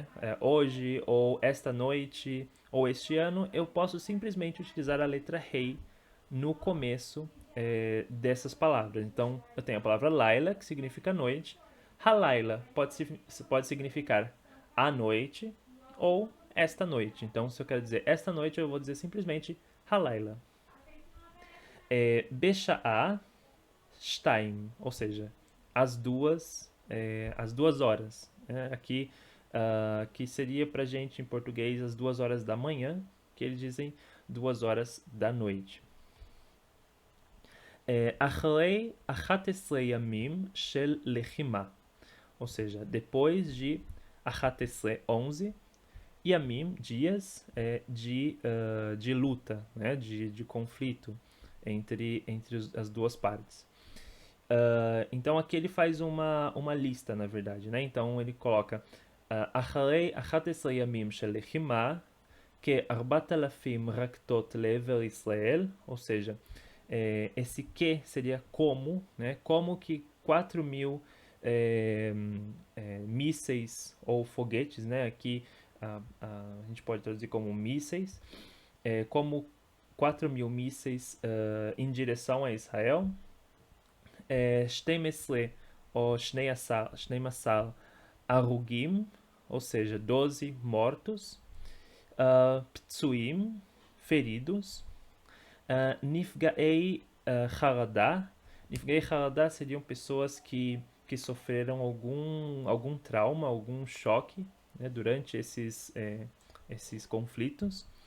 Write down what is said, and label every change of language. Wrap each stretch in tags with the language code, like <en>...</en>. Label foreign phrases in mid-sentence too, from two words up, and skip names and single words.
<pt>Hoje, ou esta noite, ou este ano, eu posso simplesmente utilizar a letra rei no começo dessas palavras. Então, eu tenho a palavra laila, que significa noite. Halayla pode significar a noite ou esta noite. Então, se eu quero dizer esta noite, eu vou dizer simplesmente halayla.</pt> <he>בשעה שתיים,</he> <pt>ou seja, as duas horas. Aqui, que seria pra gente em português as 2 horas da manhã, que eles dizem 2 horas da noite.</pt> <he>אחרי 11 ימים של לחימה,</he> <pt>ou seja, depois de 11 yamim, dias de luta, né, de conflito entre as duas partes. Então aqui ele faz uma lista, na verdade, né? Então ele coloca</pt> <he>אחרי 11 ימים של לחימה, כ-4,000 רקטות לעבר ישראל,</he> <pt>ou seja, esse que seria como, né? Como que 4.000 mísseis ou foguetes, né? Aqui a gente pode traduzir como mísseis, como 4.000 mísseis em direção a Israel.</pt> <he>12 או 12 הרוגים,</he> <pt>ou seja, 12 mortos,</pt> <he>פצועים, feridos, נפגעי חרדה. נפגעי חרדה</he> <pt>seriam pessoas que sofreram algum trauma, algum choque, né, durante esses conflitos.</pt>